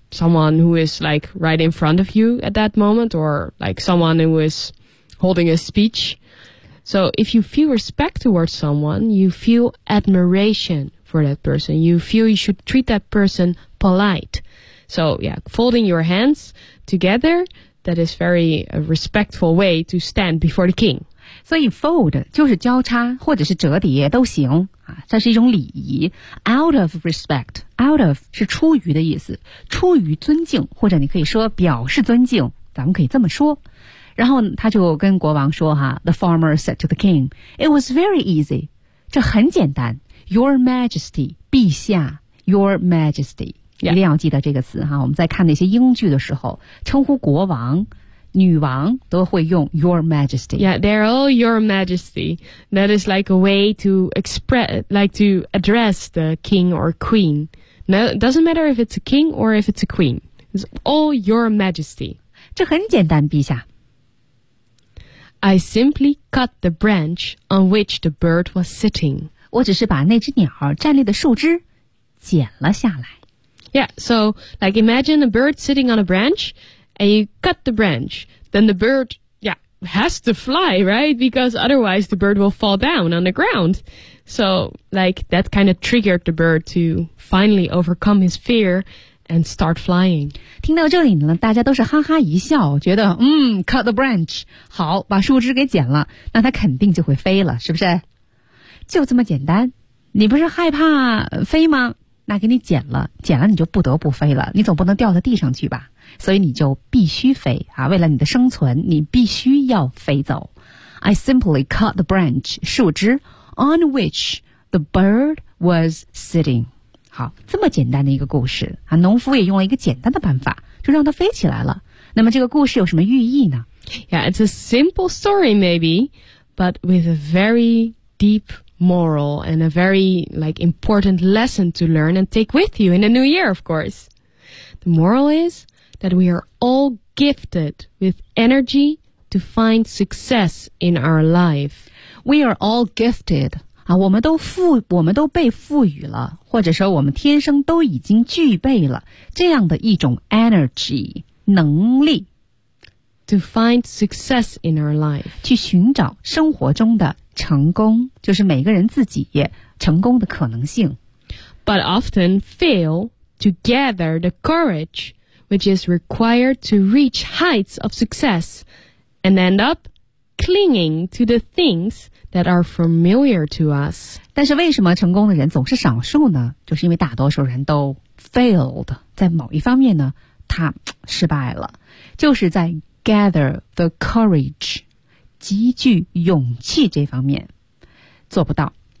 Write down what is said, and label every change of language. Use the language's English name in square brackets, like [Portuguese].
[English] Someone who is like right in front of you at that moment or like someone who is holding a speech. So if you feel respect towards someone, you feel admiration for that person. You feel you should treat that person polite. So yeah, folding your hands together, that is very a respectful way to stand before the king. [Chinese] 所以 fold 就是交叉或者是折叠都行、这是一种礼仪。 [English] Out of respect, [Chinese] out of 是出于的意思，出于尊敬或者你可以说表示尊敬，咱们可以这么说。然后他就跟国王说哈 [English] ,the farmer said to the king, it was very easy, [Chinese] 这很简单 [English] ,your majesty, [Chinese] 陛下 [English] ,your majesty,、 yeah. [Chinese] 一定要记得这个词哈，我们在看那些英剧的时候称呼国王女王都会用 [English] your majesty. Yeah, they're all your majesty. That is like a way to express, like to address the king or queen. No, it doesn't matter if it's a king or if it's a queen. It's all your majesty. [Chinese] 这很简单陛下。 [English] I simply cut the branch on which the bird was sitting. [Chinese] 我只是把那只鸟站立的树枝剪了下来。 [English] Yeah, so like imagine a bird sitting on a branch and you cut the branch. Then the bird, yeah, has to fly, right? Because otherwise the bird will fall down on the ground. So like that kind of triggered the bird to finally overcome his fear. And start flying. [Chinese] 听到这里呢，大家都是哈哈一笑，觉得 [English] cut the branch， [Chinese] 好，把树枝给剪了，那它肯定就会飞了，是不是？就这么简单。你不是害怕飞吗？那给你剪了，剪了你就不得不飞了，你总不能掉到地上去吧？所以你就必须飞啊！为了你的生存，你必须要飞走。 [English] I simply cut the branch， 树枝 on which the bird was sitting. [Chinese] 好，这么简单的一个故事啊，农夫也用了一个简单的办法，就让它飞起来了。那么这个故事有什么寓意呢 [English] ？Yeah, it's a simple story maybe, but with a very deep moral and a very like important lesson to learn and take with you in the new year, of course. The moral is that we are all gifted with energy to find success in our life. We are all gifted. [Chinese] 我们都被赋予了，或者说我们天生都已经具备了这样的一种 energy 能力 [English] ，to find success in our life， [Chinese] 去寻找生活中的成功，就是每个人自己成功的可能性。 [English] But often fail to gather the courage which is required to reach heights of success and end up clinging to the things. That are familiar to us. [Chinese] 但是为什么成功的人总是少数呢？就是因为大多数人都 failed， 在某一方面呢，他失败了，就是在 [English] gather the courage， [Chinese] 积聚勇气这方面。做不到。